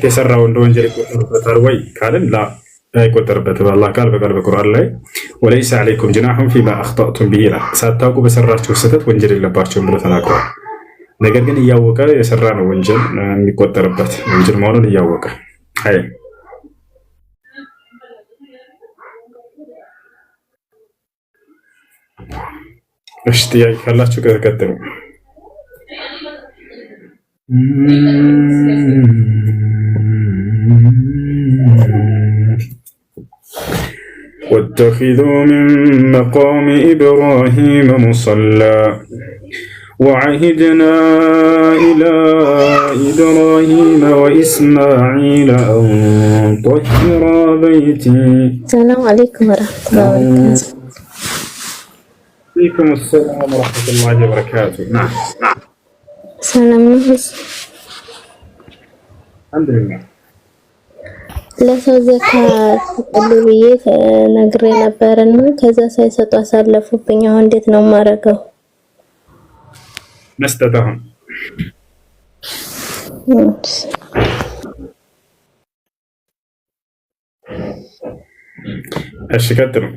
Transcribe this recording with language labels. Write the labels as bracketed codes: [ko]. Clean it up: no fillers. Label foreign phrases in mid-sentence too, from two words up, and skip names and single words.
[am] የሰራው እንደ ወንጀል ይቆጠርበታል ወይ ካልን ላ አይቆጠርበትም። አላህ ቃል በቃል በቁርአን ላይ [ar] وليس عليكم جناح فيما أخطأتم به [am] ይላል። ሳታውቁ በሰራችሁ ስህተት ወንጀል የለባቸውም ብሎ ተናግሯል። ነገር ግን እያወቀ የሰራ ነው ወንጀል የሚቆጠርበት ወንጀል መሆኑን እያወቀ አይ እሺ ጥያቄ ካላችሁ ቀጥሉ። [ar] واتخذوا من مقام إبراهيم مصلى وعهدنا إلى إبراهيم وإسماعيل أن طهر بيتي. السلام عليكم ورحمة الله وبركاته. وعليكم السلام ورحمة الله وبركاته. نعم [am] ሰላም ነው? [ar] الحمد لله. [am] ለሰው ዘካ ሰጣለሁ ብዬ ነግሬ ነበርና ከዛ ሳይሰጡ አሳለፉብኝ። አሁን እንዴት ነው የማደርገው? መስጠታሁን እሺ ቀጥሉ።